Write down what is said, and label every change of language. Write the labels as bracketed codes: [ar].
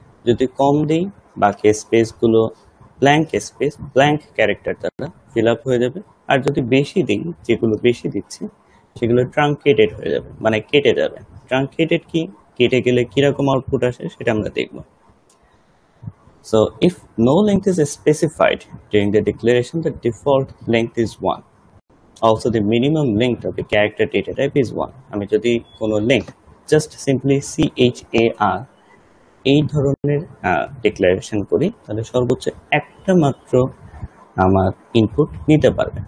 [bn] যদি কম দিই বাকি স্পেসগুলো ব্ল্যাঙ্ক ক্যারেক্টার দ্বারা ফিল আপ হয়ে যাবে, আর যদি বেশি দিই যেগুলো বেশি দিচ্ছি সেগুলো ট্রাঙ্কেটেড হয়ে যাবে, মানে কেটে যাবে। ট্রাঙ্কেটেড কি, কেটে গেলে কিরকম আউটপুট আসে সেটা আমরা দেখব। [en] So if no length is specified during the declaration, the default length is 1. Also the minimum length of the character data type is 1. [bn] আমি যদি কোনো length just simply CHAR এই ধরনের ডিক্লারেশন করি তাহলে সর্বোচ্চ একটা মাত্র আমার ইনপুট নিতে পারবে।